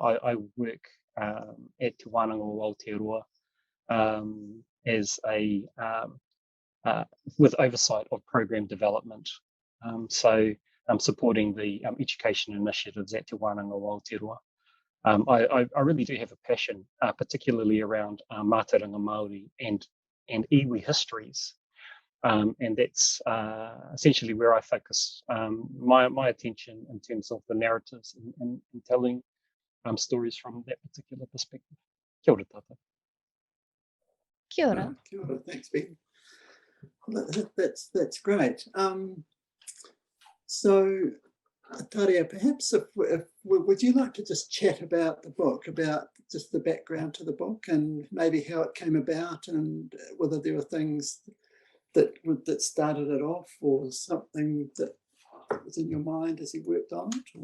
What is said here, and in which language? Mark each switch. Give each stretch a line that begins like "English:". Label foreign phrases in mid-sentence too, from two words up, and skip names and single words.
English: I work at Te Wānanga o Aotearoa as a with oversight of program development. So I'm supporting the education initiatives at Te Wānanga o Aotearoa. I really do have a passion, particularly around
Māori: mātauranga Māori
English: and iwi histories. And that's essentially where I focus my attention in terms of the narratives and telling stories from that particular perspective.
Māori: Kia ora tātou. Kia ora. Kia ora.
English: Thanks, Ben. That's great. So, Ataria, perhaps would you like to just chat about the book, about just the background to the book and maybe how it came about and whether there were things that started it off or something that was in your mind as you worked on it?